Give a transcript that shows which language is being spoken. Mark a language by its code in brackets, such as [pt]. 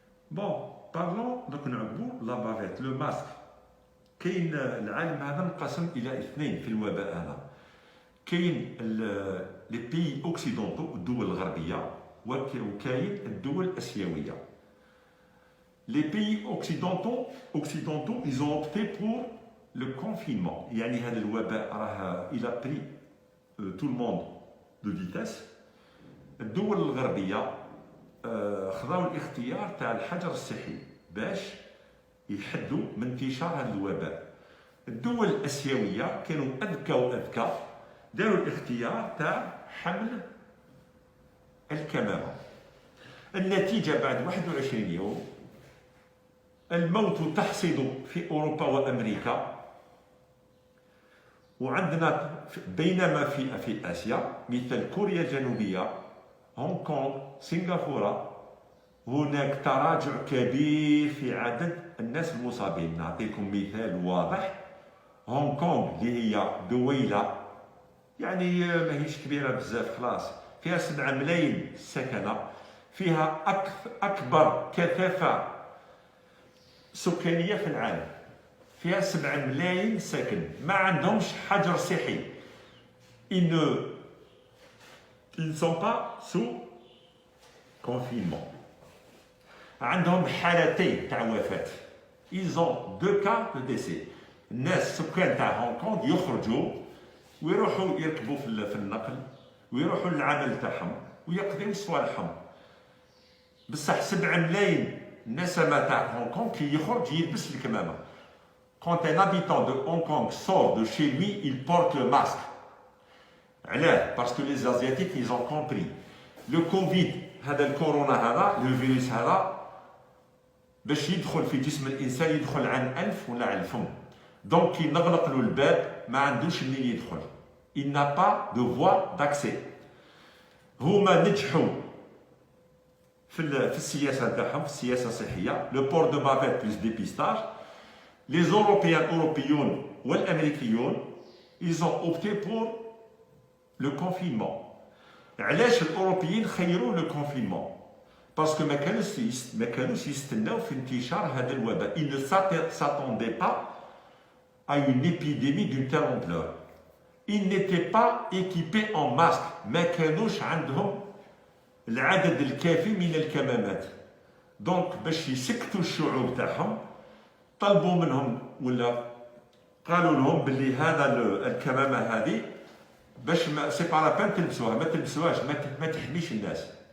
[ar] بون، بارلون دوك نعقبوا لا بافيت لو ماسك. كاين العالم هذا انقسم الى اثنين في الوباء هذا. كاين [fr] لي بيي اوكسيدونتو، [ar] الدول الغربيه، وكاين الدول الاسيويه. [fr] لي بيي اوكسيدونتو ils ont opté pour le confinement. [ar] يعني هذا الوباء راه [fr] il a pris tout le monde de vitesse. [ar] الدول الغربيه خذاو الاختيار تاع الحجر الصحي باش يحدوا من انتشار هذا الوباء. الدول الاسيويه كانوا اذكى داروا الاختيار تاع حمل الكمامه. النتيجه بعد 21 يوم الموت تحصد في اوروبا وامريكا، وعندنا بينما في آسيا مثل كوريا الجنوبية، هونغ كونغ، سنغافورة، هناك تراجع كبير في عدد الناس المصابين. نعطيكم مثال واضح. هونغ كونغ اللي هي دويلة يعني ماهيش كبيرة بزاف خلاص، فيها 7 ملايين سكنة، فيها أكبر كثافة سكانية في العالم، فيها 7 ملايين ساكن، ما عندهمش حجر صحي. [fr] Ils ne sont pas sous confinement. [ar] عندهم حالتين تاع وفاة. [fr] Ils ont 2 cas de décès. [ar] الناس سكان تاع هونغ كونغ يخرجوا ويروحوا يركبوا في النقل ويروحوا للعمل تاعهم ويقضيو صوالحهم. بصح 7 ملايين النسمة تاع هونغ كونغ كي يخرج يلبس الكمامة. [fr] Quand un habitant de Hong Kong sort de chez lui, il porte le masque. [ar] علاه؟ [fr] Parce que les Asiatiques, ils ont compris. Le Covid, [ar] هذا الكورونا هذا، [fr] le virus [ar] هذا، باش يدخل في جسم الإنسان يدخل عن أنف ولا عن الفم. Donc كي نغلق له الباب ما عندوش منين يدخل. [fr] Il n'a pas de voie d'accès. [ar] هما نجحوا في السياسة تاعهم، في السياسة الصحية، [fr] le port de bavette plus dépistage. Les Européens, Européens ou les Américains, ils ont opté pour le confinement. [ar] علاش الأوروبيين خيروا [fr] le confinement؟ Parce que [ar] ما كانوش يستناو في انتشار هذا الوباء. [fr] Ils ne s'attendaient pas à une épidémie d'une telle ampleur. Ils n'étaient pas équipés en masque. [ar] ما كانوش عندهم العدد الكافي من الكمامات. دونك باش يسكتوا الشعوب تاعهم طلبوا منهم ولا قالوا لهم باللي هذا الكمامه هذه باش [fr] ما سي با لا بان [ar] تلبسوها، ما تلبسوهاش، ما تحميش الناس.